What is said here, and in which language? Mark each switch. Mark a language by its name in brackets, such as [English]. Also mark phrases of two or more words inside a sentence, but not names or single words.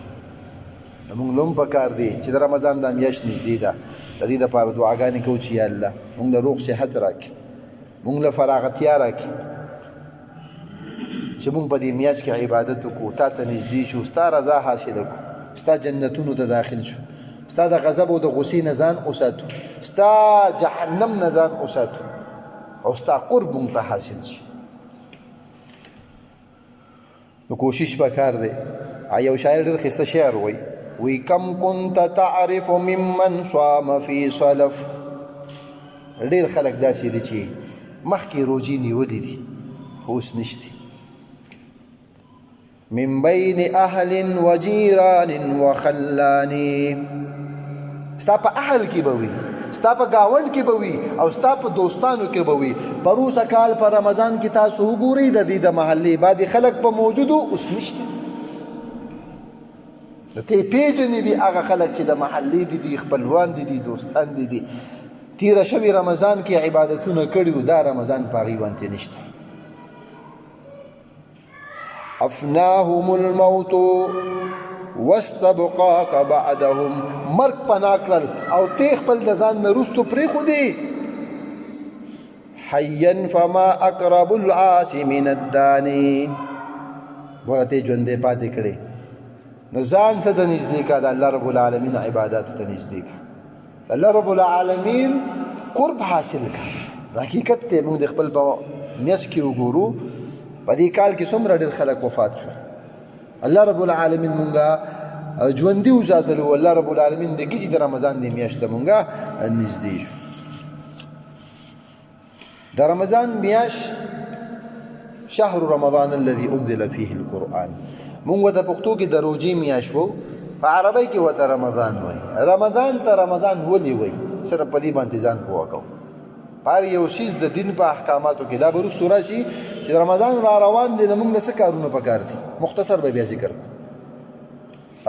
[Pashto] موږ له هم پکار دی چې د رمضان دا میاشت نږدې ده، د دې دپاره دعاګانې کوو چې یا الله موږ له روغ صحت راکړي، موږ له فراغتیا راکړي، چې موږ په دې میاشت کې عبادت وکړو، تا ته نږدې شو، ستا رضا حاصله کړو، ستا جنتونو ته داخل شو، ستا د غضب او د غصې نه ځان وساتو، ستا جهنم نه ځان وساتو، او ستا قرب موږ ته حاصل شي. نو کوشش پکار دی. یو شاعر ډېر ښایسته شعر وایي، وی [Arabic] کم كنت تعرف ممن صام في صلف. [Pashto] ډېر خلک داسې دي چې مخکې روجې نیولې دي خو اوس نشته. [Arabic] من بین اهل و جیران و خلانی، [Pashto] ستا په اهل کې به وي، ستا په ګاونډ کې به وي، او ستا په دوستانو کې به وي. پروسه کال په رمضان کې تاسو وګورئ د دې د محلې بعدې خلک په موجودو اوس نشته. ته پیژنې دي هغه خلک چې د محلې دي دي، خپلوان دي دي، دوستان دي دي، تیره شوي رمضان کې عبادتونه کړي وو، دا رمضان په هغې باندې نشته. [Arabic] افناهم الموت واستبقاك بعدهم، [Pashto] مرګ پناه کړل او ته خپل د ځان نه وروستو پرېښودې. [Arabic] حیا فما اقرب العاص من الداني، [Pashto] ګوره ته ژوندی پاتې کړې نو ځان څه ته نږدې کړه؟ د [Arabic] الله رب العالمین [Pashto] عباداتو ته نږدې کړه، د [Arabic] الله رب العالمین [Pashto] قرب حاصل کړه. حقیقت ته موږ د خپل په نیس کې وګورو، په دې کال کې څومره ډېر خلک وفات شول. [Arabic] الله رب العالمین [Pashto] مونږه ژوندي وساتلو [Arabic] الله رب العالمین [Pashto] د کې چې د رمضان د میاشت ته مونږه نږدې شو. د رمضان میاشت [Arabic] شهر رمضان الذي انزل فيه القرآن، [Pashto] مونږ د پښتو کې د روژې میاشت وو، په عربی کې ورته رمضان وایي. رمضان ته رمضان ولې وایي؟ صرف په دې باندې ځان پوه کوو. هر یو شیز د دین په احکاماتو کې دا به وروستو راشي چې رمضان را روان دی، نو موږ له څه کارونه پکار دي، مختصر به بیا ذکر کړو.